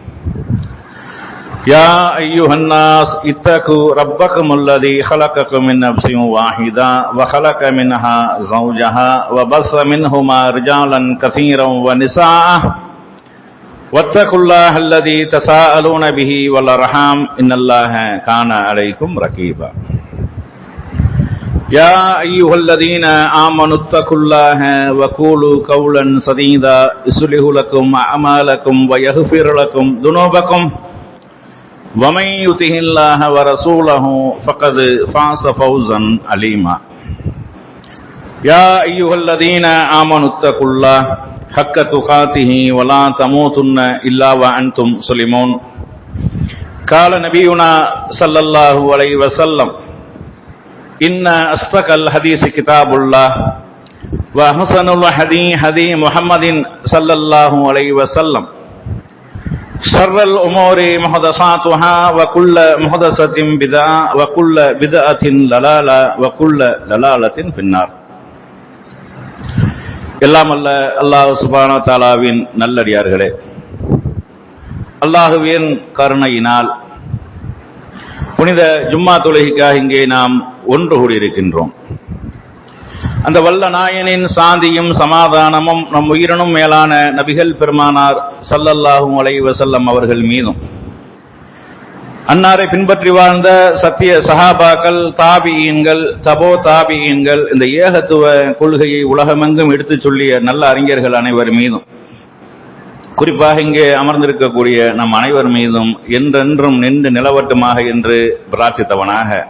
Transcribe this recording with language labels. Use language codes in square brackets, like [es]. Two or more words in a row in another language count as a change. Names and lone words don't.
[ar] يا أيها الناس اتقوا ربكم الذي خلقكم من نفس واحدة وخلق منها زوجها وبث منهما رجالا كثيرا ونساء واتقوا الله الذي تساءلون به والأرحام إن الله كان عليكم رقيبا. يا أيها الذين آمنوا اتقوا الله وقولوا قولا سديدا يصلح لكم أعمالكم ويغفر لكم ذنوبكم وَمَن يُطِعِ اللَّهَ وَرَسُولَهُ فَقَدْ فَازَ فَوْزًا عَظِيمًا. يَا أَيُّهَا الَّذِينَ آمَنُوا اتَّقُوا اللَّهَ حَقَّ تُقَاتِهِ وَلَا تَمُوتُنَّ إِلَّا وَأَنْتُمْ مُسْلِمُونَ. قال نبينا صلى الله عليه وسلم إن أصدق الحديث كتاب الله وأحسن الهدي هدي محمد صلى الله عليه وسلم. شر الأمور محدثاتها وكل محدثة بدعة وكل بدعة ضلالة وكل ضلالة في النار. [ta] எல்லாம் அல்ல அல்லாஹ் [ar] سبحانه وتعالى [ta] நல்லடியார்களே, அல்லாஹ்வின் கருணையினால் புனித ஜும்மா தொழுகைக்காக இங்கே நாம் ஒன்று கூடியிருக்கின்றோம். அந்த வல்ல நாயனின் சாந்தியும் சமாதானமும் நம் உயிரினும் மேலான நபிகள் பெருமானார் [ar] صلى الله عليه وسلم [ta] அவர்கள் மீதும், அன்னாரை பின்பற்றி வாழ்ந்த சத்திய சஹாபாக்கள், தாபியீன்கள், தபோ தாபியீன்கள், இந்த ஏகத்துவ கொள்கையை உலகமெங்கும் எடுத்துச் சொல்லிய நல்ல அறிஞர்கள் அனைவர் மீதும், குறிப்பாக இங்கே அமர்ந்திருக்கக்கூடிய நம் அனைவர் மீதும் என்றென்றும் நின்று நிலவட்டுமாக என்று பிரார்த்தித்தவனாக,